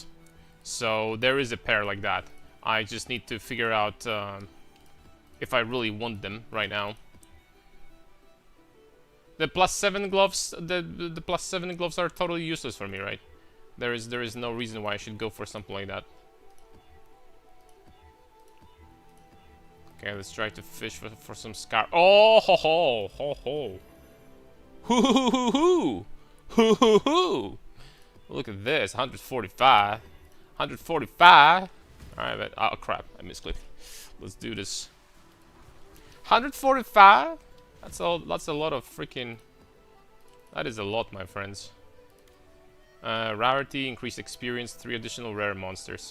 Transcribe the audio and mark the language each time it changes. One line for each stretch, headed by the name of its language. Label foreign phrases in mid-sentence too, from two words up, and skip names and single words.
English: So there is a pair like that. I just need to figure out if I really want them right now. The plus 7 gloves, the plus 7 gloves are totally useless for me, right? There is no reason why I should go for something like that. Okay, let's try to fish for some scar. Oh ho ho ho ho! Hoo hoo hoo hoo hoo hoo hoo! Look at this, 145, 145. All right, but oh crap, I misclicked. Let's do this. 145. That's a lot of freaking. That is a lot, my friends. Rarity, increased experience, 3 additional rare monsters.